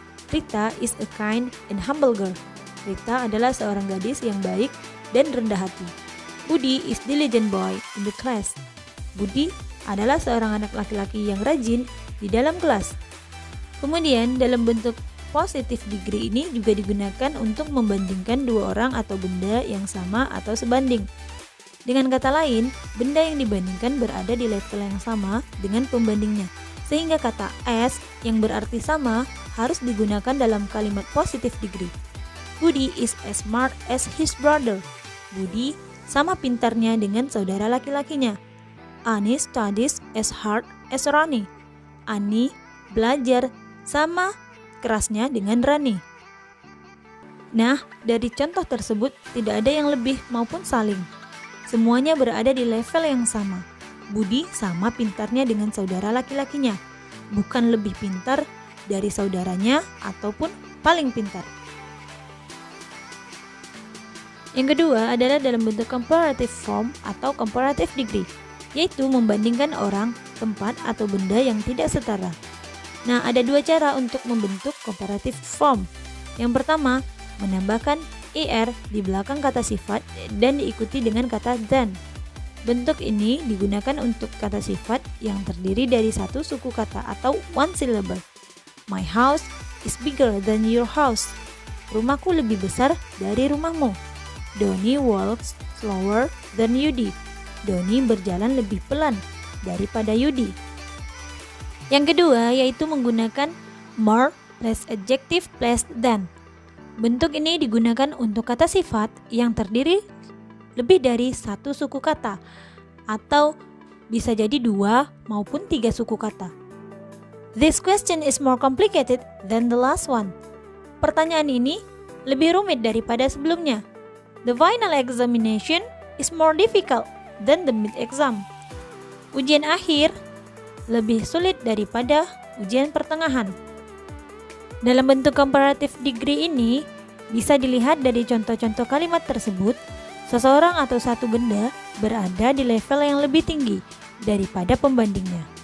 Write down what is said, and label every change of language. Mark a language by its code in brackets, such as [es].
[en] Rita is a kind and humble girl. [id] Rita adalah seorang gadis yang baik dan rendah hati. [en] Budi is diligent boy in the class. [id] Budi adalah seorang anak laki-laki yang rajin di dalam kelas. Kemudian dalam bentuk positif degree ini juga digunakan untuk membandingkan dua orang atau benda yang sama atau sebanding. Dengan kata lain, benda yang dibandingkan berada di level yang sama dengan pembandingnya, sehingga kata as yang berarti sama harus digunakan dalam kalimat positif degree. [en] Budi is as smart as his brother. [id] Budi sama pintarnya dengan saudara laki-lakinya. [en] Ani studies as hard as Rani. [id] Ani belajar sama kerasnya dengan Rani. Nah, dari contoh tersebut tidak ada yang lebih maupun saling. Semuanya berada di level yang sama. Budi sama pintarnya dengan saudara laki-lakinya, bukan lebih pintar dari saudaranya ataupun paling pintar. Yang kedua adalah dalam bentuk comparative form atau comparative degree, yaitu membandingkan orang, tempat, atau benda yang tidak setara. Nah, ada 2 cara untuk membentuk comparative form. Yang pertama, menambahkan er di belakang kata sifat dan diikuti dengan kata than. Bentuk ini digunakan untuk kata sifat yang terdiri dari satu suku kata atau one syllable. [en] My house is bigger than your house. [id] Rumahku lebih besar dari rumahmu. [en] Donnie walks slower than Yudi. [id] Donnie berjalan lebih pelan daripada Yudi. Yang kedua yaitu menggunakan more plus adjective plus than. Bentuk ini digunakan untuk kata sifat yang terdiri lebih dari satu suku kata, atau bisa jadi 2 maupun 3 suku kata. [en] This question is more complicated than the last one. [id] Pertanyaan ini lebih rumit daripada sebelumnya. [en] The final examination is more difficult than the mid-exam. [id] Ujian akhir lebih sulit daripada ujian pertengahan. Dalam bentuk comparative degree ini bisa dilihat dari contoh-contoh kalimat tersebut, seseorang atau satu benda berada di level yang lebih tinggi daripada pembandingnya.